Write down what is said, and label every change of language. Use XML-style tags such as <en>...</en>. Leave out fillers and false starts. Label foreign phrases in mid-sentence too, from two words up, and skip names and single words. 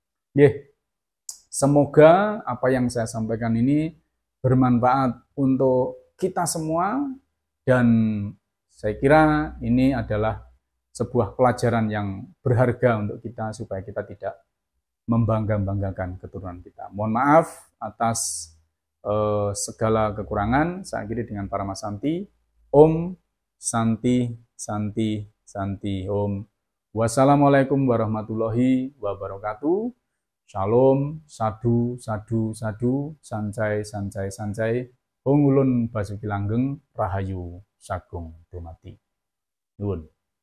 <id>Semoga apa yang saya sampaikan ini bermanfaat untuk kita semua, dan saya kira ini adalah sebuah pelajaran yang berharga untuk kita supaya kita tidak membangga-banggakan keturunan kita. Mohon maaf atas segala kekurangan. Saya akhiri dengan Paramasanti.</id> <sa>ॐ शान्तिः शान्तिः शान्तिः ॐ.</sa> <ar>والسلام عليكم ورحمة الله وبركاته.</ar> <id>Shalom,</id> <pi>sadu, sadu, sadu,</pi> <zh>善哉，善哉，善哉.</zh> <jv>Hong ulun basuki langgeng, rahayu, sagung, dumati. Nuwun.</jv>